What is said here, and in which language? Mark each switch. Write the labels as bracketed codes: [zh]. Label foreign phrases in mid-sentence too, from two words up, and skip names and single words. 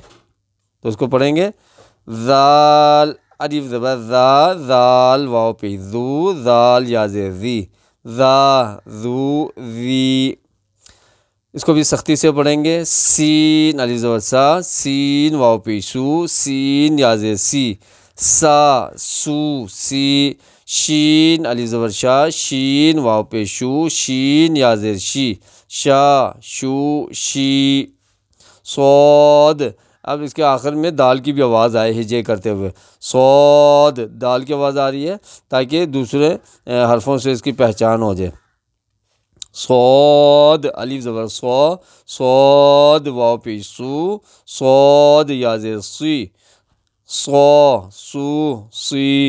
[ur] تو اس کو پڑھیں گے زال الف زبر زا، زال واو پیش زو، زال یا زیر زی. زا، زو، زی. اس کو بھی سختی سے پڑھیں گے. سین الف زبر سا، سین واو پیش سو، سین یا زیر سی. سا، سو، سی. شین الف زبر شا، شین واو پیش شو، شین یا زیر شی، شا شو شی۔ صاد، اب اس کے آخر میں دال کی بھی آواز آئے ہجے کرتے ہوئے، صاد دال کی آواز آ رہی ہے تاکہ دوسرے حرفوں سے اس کی پہچان ہو جائے۔ صاد الف زبر صو، صاد واو پیش سو، صاد یا زیر سی، صو سو سی۔